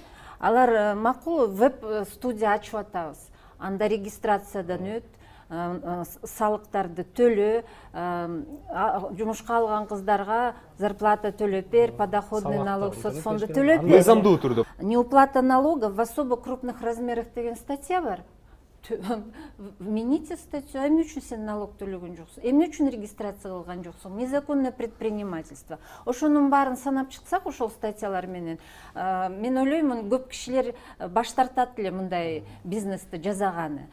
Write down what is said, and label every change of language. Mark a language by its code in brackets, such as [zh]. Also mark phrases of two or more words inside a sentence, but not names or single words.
[ky] Алар макул веб-студия ачып атабыз. Анда регистрациядан өт, салыктарды төлөө, жумушка алган кыздарга зарплата төлөп бер, [ru] подоходный налог, [ky] соцфонду төлөп бер. Мыйзамдуу түрдө. [ru] Неуплата налогов в особо крупных размерах [ky] деген статья бар. [ru] Вмените статью, [ky] эмне үчүн сен налог төлөгөн жоксуң, эмне үчүн регистрация кылган жоксуң, [ru] незаконное предпринимательство. [ky] Ошонун баарын санап чыксак ошол статьялар менен, мен ойлоймун көп кишилер баш тартат эле мындай бизнести жасаганы.